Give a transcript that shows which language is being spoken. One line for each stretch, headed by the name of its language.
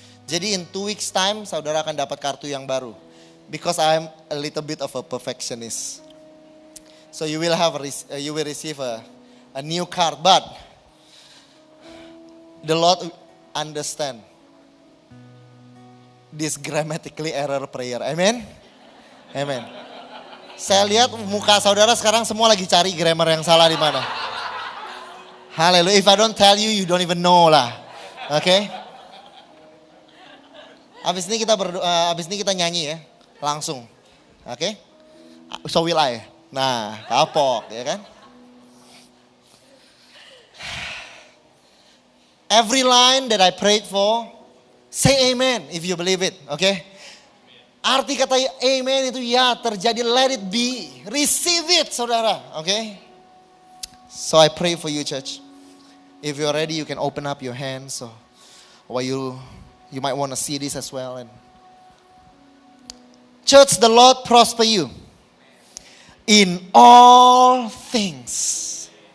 Indonesian: Jadi
English: in 2 weeks time,
Indonesian: saudara akan dapat kartu yang baru.
English: Because I am a little bit of a perfectionist. So you will receive a new card, but the Lord understand this grammatically error prayer.
Indonesian: Amen? Amen. Saya lihat muka saudara sekarang semua lagi cari grammar yang salah di mana. Haleluya.
English: If I don't tell you, you don't even know lah. Oke? Okay?
Indonesian: Abis ini kita nyanyi ya, langsung. Oke? Okay?
English: So will I.
Indonesian: Nah, kapok ya kan?
English: Every line that I prayed for, say amen if you believe it, okay?
Indonesian: Arti kata amen itu ya terjadi,
English: let it be. Receive it, saudara, okay? So I pray for you, church. If you're ready, you can open up your hands. Or you might want to see this as well. And church, the Lord prosper you in all things.